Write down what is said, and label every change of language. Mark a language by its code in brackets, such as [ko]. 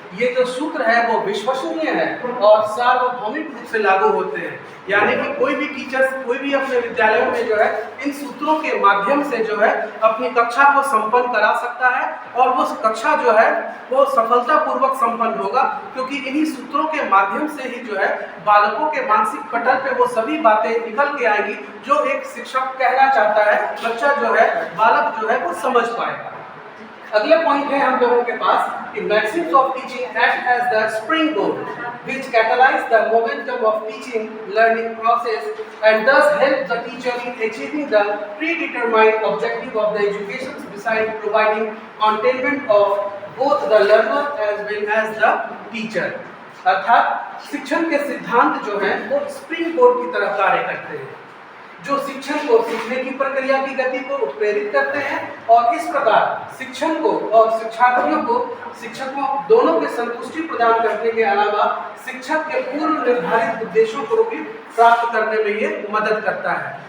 [hi] ये जो सूत्र है वो विश्वसनीय है और सार्वभौमिक रूप से लागू होते हैं, यानी कि कोई भी टीचर कोई भी अपने विद्यालयों में जो है इन सूत्रों के माध्यम से जो है अपनी कक्षा को संपन्न करा सकता है और वो कक्षा जो है वो सफलतापूर्वक संपन्न होगा, क्योंकि इन्हीं सूत्रों के माध्यम से ही जो है बालकों के मानसिक पटल पे वो सभी बातें निकल के आएंगी जो एक शिक्षक कहना चाहता है, बच्चा जो है बालक जो है वो समझ पाएगा। अगले पॉइंट है हम लोगों के पास कि [en] Maxims of teaching act as the spring board which catalyze the momentum of teaching learning process and thus help the teacher in achieving the predetermined objective of the education, besides providing containment of both the learner as well as the teacher। [hi] अर्थात शिक्षण के सिद्धांत जो हैं वो spring board की तरह कार्य करते हैं, जो शिक्षण को सीखने की प्रक्रिया की गति को उत्प्रेरित करते हैं और इस प्रकार शिक्षण को और शिक्षार्थियों को शिक्षकों दोनों के संतुष्टि प्रदान करने के अलावा शिक्षक के पूर्व निर्धारित उद्देश्यों को भी प्राप्त करने में ये मदद करता है।